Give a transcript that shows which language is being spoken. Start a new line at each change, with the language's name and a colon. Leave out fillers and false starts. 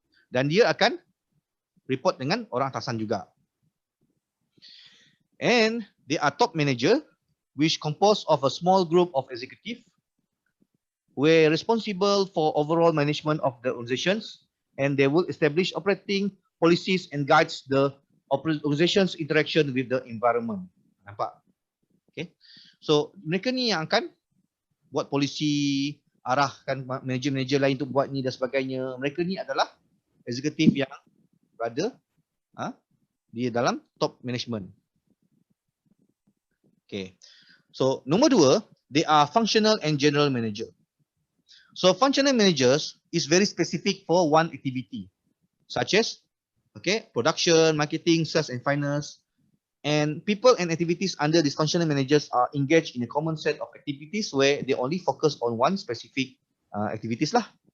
Malay: Dan dia akan report dengan orang atasan juga.
English: And they are top manager, which composed of a small group of executive, were responsible for overall management of the organizations, and they will establish operating policies and guides the organization's interaction with the environment.
Malay: Nampak? Okay. So, mereka ni yang akan buat polisi, arahkan manager-manager lain untuk buat ni dan sebagainya. Mereka ni adalah eksekutif yang berada di dalam top management. Okay. So, nombor 2,
English: they are functional and general manager. So, functional managers is very specific for one activity, such as, okay, production, marketing, sales and finance. And people and activities under these functional managers are engaged in a common set of activities where they only focus on one specific activities lah.